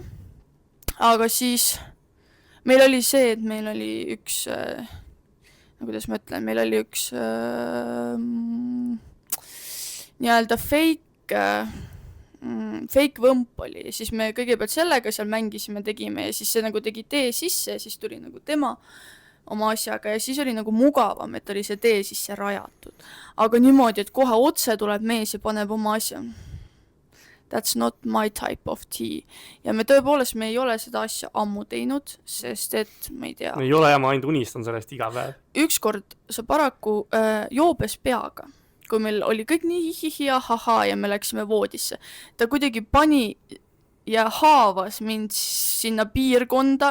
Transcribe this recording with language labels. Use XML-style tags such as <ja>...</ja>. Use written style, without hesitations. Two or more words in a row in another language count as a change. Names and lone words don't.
<et>Aga siis meil oli see, et meil oli üks, kuidas ma ütlen, meil oli üks nii-öelda fake võmp oli, siis me kõigepealt sellega seal mängisime, tegime ja siis see nagu tegi tee sisse ja siis tuli nagu tema oma asjaga ja siis oli nagu mugavam, et oli see tee sisse rajatud. Aga niimoodi, et kohe otse tuleb mees ja paneb oma asja.</et> <en>That's not my type of tea.</en> <et>Ja me tõepoolest, me ei ole seda asja ammu teinud, sest et ma ei tea. Ei ole ja ma ainult unistan sellest iga päev. Ükskord sa paraku joobes peaga. Kui meil oli kõik nii hihi ja haha ja me läksime voodisse. Ta kuidagi pani ja haavas mind sinna piirkonda.</et>